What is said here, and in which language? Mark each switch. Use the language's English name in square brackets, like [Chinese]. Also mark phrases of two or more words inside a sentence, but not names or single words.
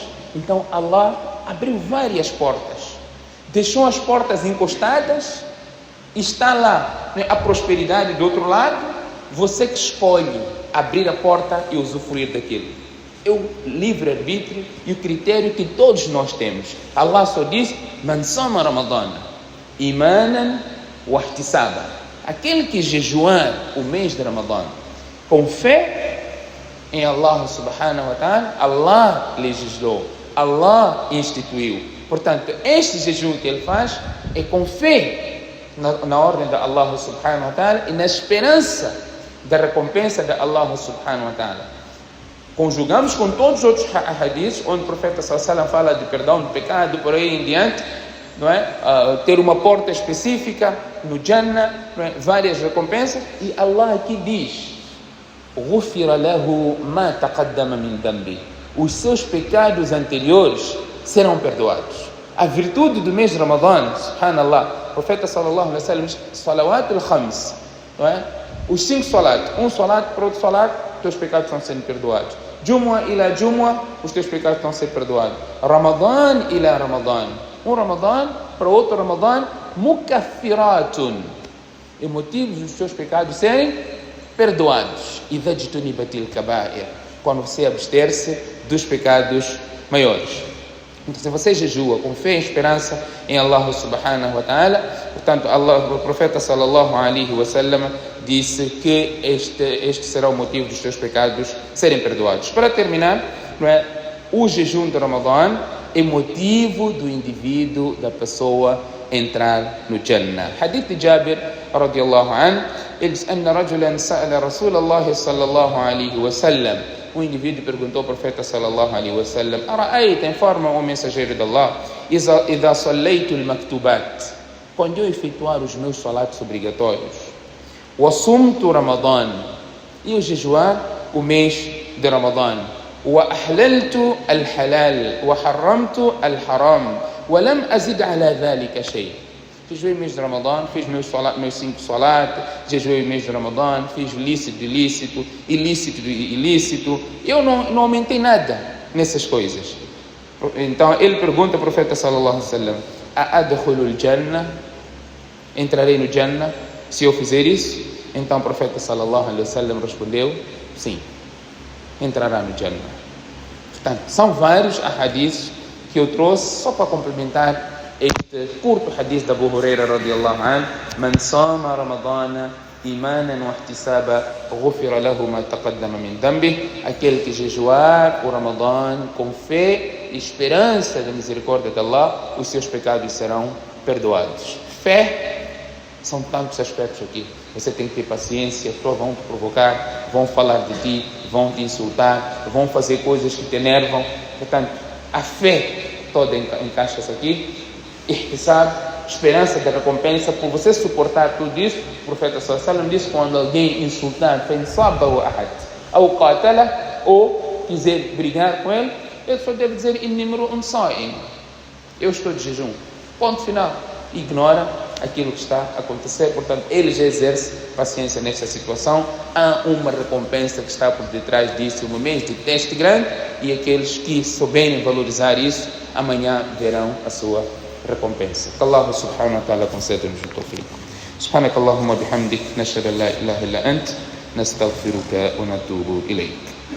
[Portuguese] Então Allah abriu várias portas, deixou as portas encostadas, está lá, né, a prosperidade do outro lado. Você que escolhe abrir a porta e usufruir daquilo. É o livre-arbítrio e o critério que todos nós temos. Allah só diz: [Arabic] من صام رمضان إيمانا واحتسابا. [Portuguese] Aquele que jejuar o mês de Ramadã com fé em Allah [Arabic] سبحانه وتعالى, [Portuguese] Allah legislou, Allah instituiu. Portanto, este jejum que ele faz é com fé na ordem de Allah [Arabic] سبحانه وتعالى [Portuguese] e na esperança da recompensa de Allah [Arabic] سبحانه وتعالى. [Portuguese] Conjugamos com todos os outros hadiths onde o profeta [Arabic] صلى الله عليه وسلم [Portuguese] fala de perdão do pecado, por aí em diante, não é? Ter uma porta específica no Jannah, não é? Várias recompensas. E Allah aqui diz: [Arabic] غُفِرَ لَهُ مَا تَقَدَّمَ مِنْ ذَنْبِهِ. [Portuguese] Os seus pecados anteriores serão perdoados. A virtude do mês de Ramadã, subhanallah, o profeta [Arabic] صلى الله عليه وسلم [Portuguese] diz: [Arabic] الصلوات الخمس, [Portuguese] não é? Os 5 salat, um salat para outro salat, os teus pecados estão sendo perdoados. [Arabic] الجمعة إلى الجمعة, [Portuguese] os teus pecados estão sendo perdoados. Ramadã ila Ramadã, um Ramadã para outro Ramadã, mukaffiratun, é motivo dos seus pecados serem perdoados. [Arabic] إذا اجتنبت الكبائر, [Portuguese] quando você abster-se dos pecados maiores. Então, se você jejua com fé e esperança em Allah [Arabic] سبحانه وتعالى, [Portuguese] portanto, o profeta [Arabic] صلى الله عليه وسلم [Portuguese] disse que este será o motivo dos seus pecados serem perdoados. Para terminar, não é, o jejum de Ramadã é motivo do indivíduo, da pessoa, entrar no Jannah. Hadith de Jabir [Arabic] رضي الله عنه, [Portuguese] ele diz: [Arabic] أن رجلا سأل رسول الله صلى الله عليه وسلم. [Portuguese] Um indivíduo perguntou ao profeta [Arabic] صلى الله عليه وسلم: [Portuguese] ara'ayta, informa o mensageiro de Allah, [Arabic] إذا صليت المكتوبات, [Portuguese] quando eu efetuar os meus salatos obrigatórios, [Arabic] وصمت رمضان [Portuguese] e o jejuar o mês de Ramadã. [Arabic] وأحللت الحلال وحرمت الحرام ولم أزد على ذلك شيء. [Portuguese] Jejuei o mês de Ramadã, fiz meus 5 salat, jejuei o mês de Ramadã, fiz lícito de ilícito, ilícito de ilícito. Eu não aumentei nada nessas coisas. Então ele pergunta ao profeta [Arabic] صلى الله عليه وسلم: "أأدخل الجنة?" [Portuguese] Entrarei no Jannah se eu fizer isso? Então o profeta [Arabic] صلى الله عليه وسلم [Portuguese] respondeu: sim, entrará no Jannah. Portanto, são vários hadiths que eu trouxe só para complementar este curto hadith da Abu Huraira [Arabic] رضي الله عنه: "من صام رمضان إيمانا واحتسابا غفر له ما تقدم من ذنبه." [Portuguese] Aquele que jejuar o Ramadã com fé e esperança da misericórdia de Allah, os seus pecados serão perdoados. Fé, são tantos aspectos aqui. Você tem que ter paciência, vão te provocar, vão falar de ti, vão te insultar, vão fazer coisas que te enervam. Portanto, a fé toda encaixa-se aqui. Ihtisab, esperança da recompensa por você suportar tudo isso. O profeta [Arabic] صلى الله عليه وسلم [Portuguese] disse: quando alguém insultar, ou qatala, ou quiser brigar com ele, ele só deve dizer: [Arabic] إني امرؤ صائم, [Portuguese] eu estou de jejum. Ponto final. Ignora aquilo que está a acontecer. Portanto, ele já exerce paciência nesta situação. Há uma recompensa que está por detrás disso, um mês de teste grande, e aqueles que souberem valorizar isso, amanhã verão a sua recompensa. Que Allah [Arabic] سبحانه وتعالى [Portuguese] conceda-nos o tawfiq. [Arabic] سبحانك اللهم بحمدك نشهد أن لا إله إلا أنت نستغفرك ونتوب إليك.